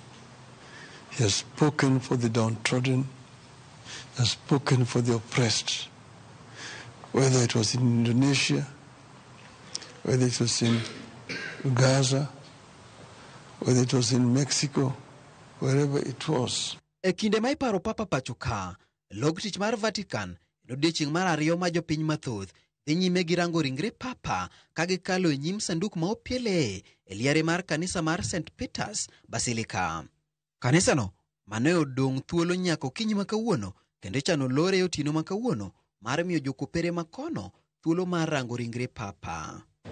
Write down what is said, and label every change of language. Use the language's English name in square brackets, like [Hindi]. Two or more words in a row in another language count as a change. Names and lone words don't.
[English] He has spoken for the downtrodden, he has spoken for the oppressed, whether it was in Indonesia, whether it was in Gaza, whether it was in Mexico, wherever it was. [Luo (Kenya and Tanzania)] E kinde ma iparo Papa pachoka, log tich mar Vatican en odiechieng' mar ariyo ma jopiny mathoth dhi nyime gi rango ringre Papa ka gikalo e nyim sanduk ma opiele e liare mar kanisa mar St. Peter's Basilica. Kanisano mane odong' thuolo nyaka okinyi ma kawuono kendo chano lore e otieno ma kawuono mar miyo jokopere makono thuolo mar rango ringre Papa.